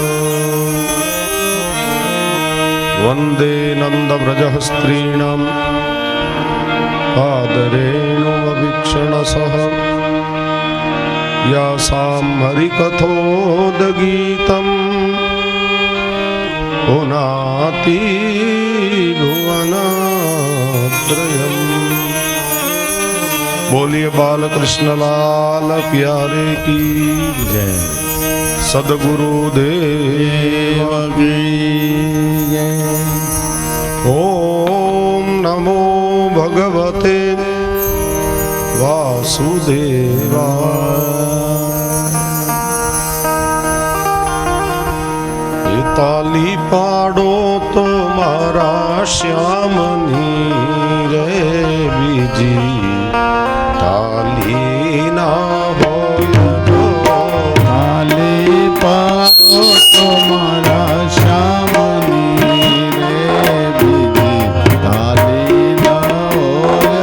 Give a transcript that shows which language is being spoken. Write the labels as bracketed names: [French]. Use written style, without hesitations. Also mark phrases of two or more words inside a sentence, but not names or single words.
[Sanskrit] वन्दे नन्दव्रजस्त्रीणां पादरेणुवीक्षणसः यासां हरिकथोदगीतम् पुनाति भुवनात्रयम्। [Hindi] बोलिए बालकृष्ण लाल प्यारे की जय। सद्गुरुदेव की जय। [Sanskrit] ओम नमो भगवते वासुदेवाय। [Gujarati] તાળી પાડો તો મારા શ્યામની રે બીજી તાળી ના હો। તાળી પાડો તો મારા શ્યામની રે બીજી તાળી ના હો।